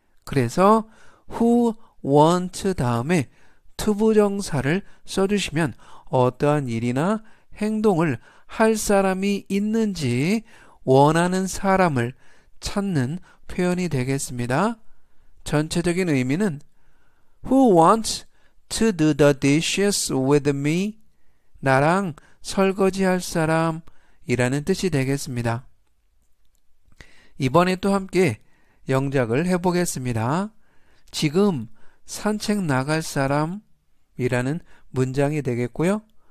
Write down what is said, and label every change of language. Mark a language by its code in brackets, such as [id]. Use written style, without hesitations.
[ko] 그래서 who want 다음에 투부정사를 써주시면 어떠한 일이나 행동을 할 사람이 있는지 원하는 사람을 찾는 표현이 되겠습니다. [en] 전체적인 의미는 Who wants to do the dishes with me? [ko] 나랑 설거지할 사람 이라는 뜻이 되겠습니다. 이번에 또 함께 영작을 해보겠습니다. 지금 산책 나갈 사람 이라는 문장이 되겠고요.